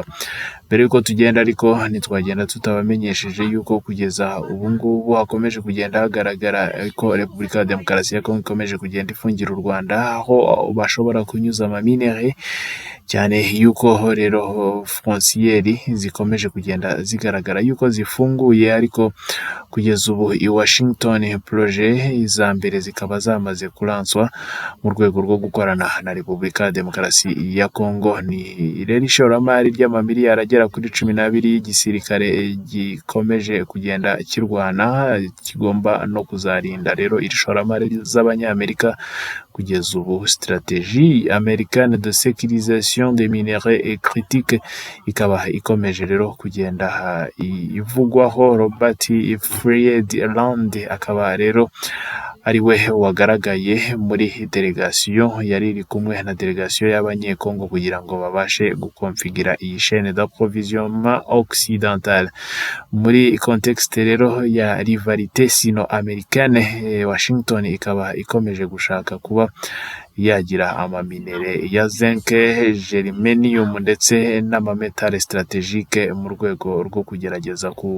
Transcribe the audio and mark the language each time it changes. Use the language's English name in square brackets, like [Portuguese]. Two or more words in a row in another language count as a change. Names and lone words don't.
[Kinyarwanda] Mbere yuko tugenda ariko ntitwagenda tutabamenyesheje yuko kugeza ubu ngubu hakomeje kugenda hagaragara ko Repubulika ya Demokarasi ya Kongo ikomeje kugenda ifungira u Rwanda aho bashobora kunyuza amaminere, cyane yuko rero frontiere zikomeje kugenda zigaragara yuko zifunguye, ariko kugeza ubu i Washington projet iza mbere zikaba zamaze kuranswa mu rwego rwo gukorana na Repubulika ya Demokarasi ya Kongo. Ni rero ishoramari ry'amamiliyari agera kuri 12 y'igisirikare gikomeje kugenda kirwana, kigomba no kuzarinda rero ishoramari z'abanyamerika. Kugeza ubu [French] stratégie américaine de sécurisation des minerais critiques [Kinyarwanda] ikaba ikomeje rero kugenda ivugwaho. Robert Friedland akaba rero ari we wagaragaye muri delegation yari iri kumwe na delegation y'abanyekongo kugira ngo babashe gukonfigira iyi [French] chaîne d'approvisionnement occidentale [Kinyarwanda] muri contexte rero ya [French] rivalité sino-américaine. [Kinyarwanda] Washington ikaba ikomeje gushaka kuba yagira amaminere ya zinc, germanium ndetse n'amametale stratégique mu rwego rwo kugerageza